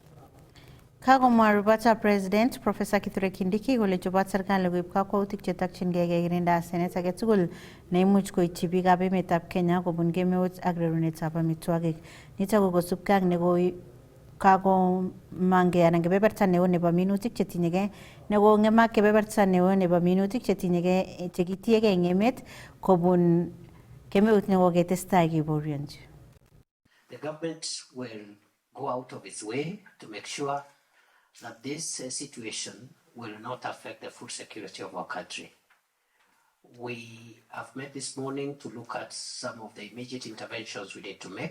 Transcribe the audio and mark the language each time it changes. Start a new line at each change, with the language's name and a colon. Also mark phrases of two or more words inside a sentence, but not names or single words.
Kalenjin: Kakomwa rubata President Professor Kithure Kindiki kole chobot serikali koib kakwautik chetokyingei kekirinda asenet age tugul neimuch koityi biikab emetab Kenya kobun kemeut ak rerunetab amitwogik. Nitok ko kosubkei ak nekoi kakomangei anan kebeberta neo nebo minutik chetinyegei nekong'emak kebeberta neo nebo minutik chekitiegei eng emet kobun kemeut nekoketestai keborionji.
English: The government will go out of its way to make sure that this situation will not affect the food security of our country. We have met this morning to look at some of the immediate interventions we need to make.